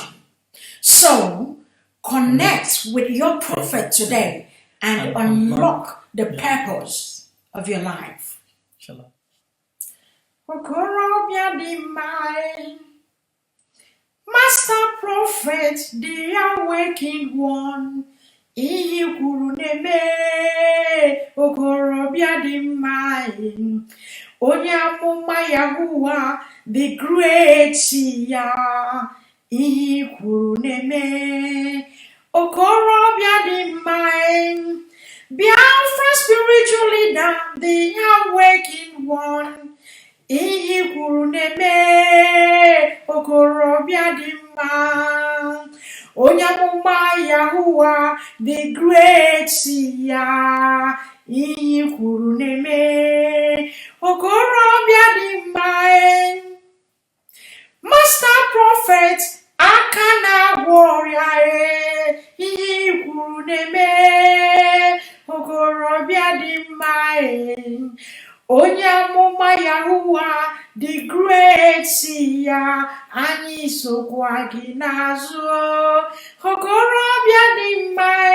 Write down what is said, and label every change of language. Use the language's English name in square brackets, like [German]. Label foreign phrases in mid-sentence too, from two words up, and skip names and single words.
[English] So, connect with your prophet today and unlock the purpose of your life. Shalom. Master prophet, the awakened one. [Igbo] Iyi kwuru n'eme okorobịa dị mma onye amụma Yahuwah the great ya iyi kwuru n'eme okorobịa dị mma [English] Biafra spiritual leader the awakened one [Igbo] iyi kwuru n'eme okorobịa dị mma onye amụma Yahuwah [English] the great [Igbo] ya iyi kwuru n'eme okorobịa dị mma [English] Master prophet [Igbo] aka na-agwọ ọrịa iyi kwuru n'eme okorobịa dị mma onye amụma Yahuwah [English] the great [Igbo] ya anyị sokwa gị n'azụ okorobịa dị mma